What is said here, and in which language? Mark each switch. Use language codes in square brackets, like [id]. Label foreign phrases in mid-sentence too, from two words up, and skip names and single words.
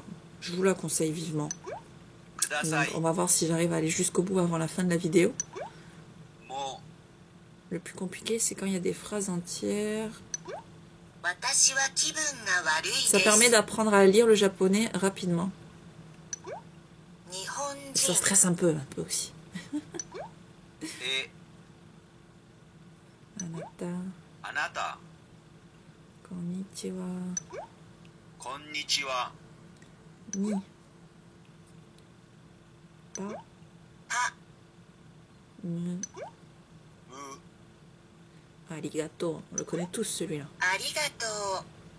[fr] Je vous la conseille vivement. Donc, on va voir si j'arrive à aller jusqu'au bout avant la fin de la vidéo. Le plus compliqué, c'est quand il y a des phrases entières. Ça permet d'apprendre à lire le japonais rapidement. Ça stresse un peu aussi. [ja] Anata. Konnichiwa. に。ぱ. む。ありがとう. [fr] On le connaît tous celui-là. Arigato.